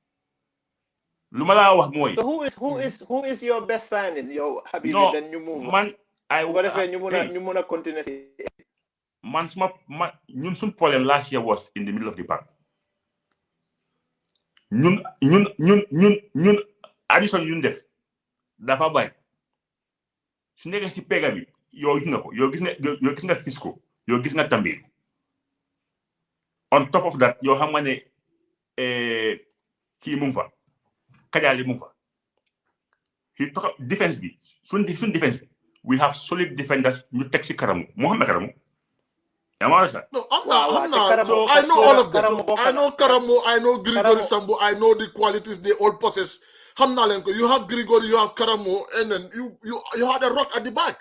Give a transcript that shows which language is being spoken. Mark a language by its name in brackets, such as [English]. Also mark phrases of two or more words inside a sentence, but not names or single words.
[English] So who is your best signing? Yo, Habibi, no, then you move. Man, you continue. Nyun problem last year was in the middle of the park. [Wolof] Nyun Addison Yun def dafa bay su nekk ci pega bi yow gis nga Fisco yow gis nga Tambir. [English] On top of that [Wolof] yow xam nga ne kii mu fa Kajali mu fa [English] he talk defense [Wolof] bi sun defense bi [English] we have solid defenders [Wolof] ñu tek ci Karamu Mohamed Karamu. [English] No, I'm not. So, I know all of them. I know Karamo, I know Grigori Sambu, I know the qualities they all possess. You have Grigori, you have Karamo, and then you had a rock at the back.